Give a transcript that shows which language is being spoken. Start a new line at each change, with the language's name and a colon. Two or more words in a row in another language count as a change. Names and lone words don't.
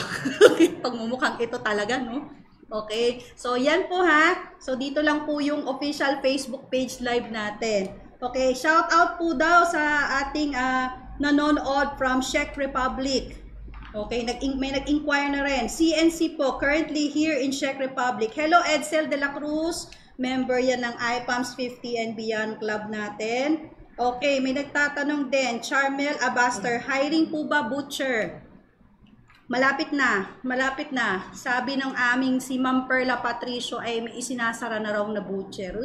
Filipino: Pagmumukhang ito talaga, no? Okay, so yan po ha. So dito lang po yung official Facebook page live natin. Okay,
English: shout out
Filipino: po daw sa ating nanonood from Czech Republic. Okay, may nag-inquire na rin. CNC po,
English: currently here in Czech Republic. Hello, Edsel de la Cruz.
Filipino: Member yan ng IPAMS 50 and Beyond Club natin. Okay, may nagtatanong din. Charmel Abaster, hiring po ba butcher? Malapit na, malapit na. Sabi ng aming si Ma'am Perla Patricio ay may isinasara na raw na butcher.